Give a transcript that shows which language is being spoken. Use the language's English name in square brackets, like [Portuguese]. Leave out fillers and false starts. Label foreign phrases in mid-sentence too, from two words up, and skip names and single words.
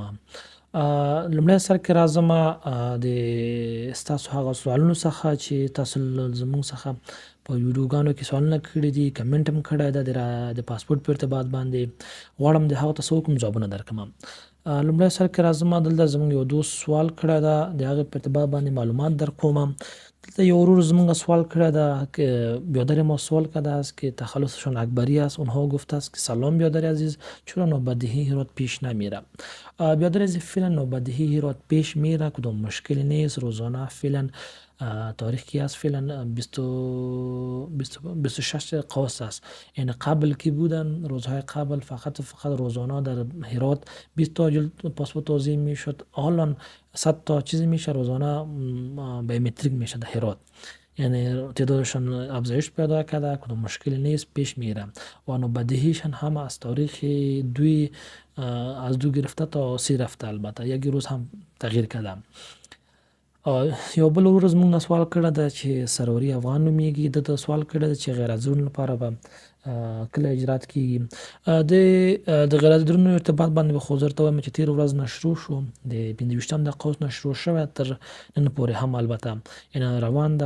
[Pashto] لومړی سر کې راځم د ستاسو هغه سوالونو څخه چې تاسو زموږ څخه په ویډیوګانو کې سوالونه کړي دي، کمنټ هم کړی ده د پاسپورټ په ارتباط باندې. غواړم د هغو ته څه وکړم، ځوابونه درکړم. لومړی سر کې راځم، دلته زموږ یو دوست سوال کړی ده، د هغې په ارتباط باندې معلومات درکوم. دلته یو ورور زموږ سوال کړی ده، [Persian] بیادر ما سوال کرده است که تخلصشان اکبری است. اونها گفته است که سلام بیادر عزیز، چرا نوبدهی هرات پیش نمیره؟ بیادر عزیز، فعلا نوبدهی هرات پیش میره، کدام مشکلی نیست. روزانه فعلا تاریخ کی است، فعلا 26 قوس است. یعنی قبل کی بودن، روزهای قبل فقط روزانه در هرات 20 تا جلد پاسپورت توزیع میشد. حالا 100 تا چیزی میشه روزانه بیومتریک میشه در هرات. یعنی تعدادشان افزایش پیدا کرده، کدام مشکلی نیست، پیش میره. و نوبدهیشان هم از تاریخ از 2 گرفته تا 30 رفته. البته یک روز هم تغییر کرده. [Pashto] یو بل ورځ موږ نه سوال کړی ده چې سروري افغان نومیږي. ده سوال کړی ده چې غیر حاضرینو لپاره به کله اجرات کیږي. د غیر حاضرینو ارتباط باندې به خو زه درته وایم چې تېره ورځ نشرو شو، د 25 د قوس نشرو شوی، تر نن پورې هم البته یعنې روان ده.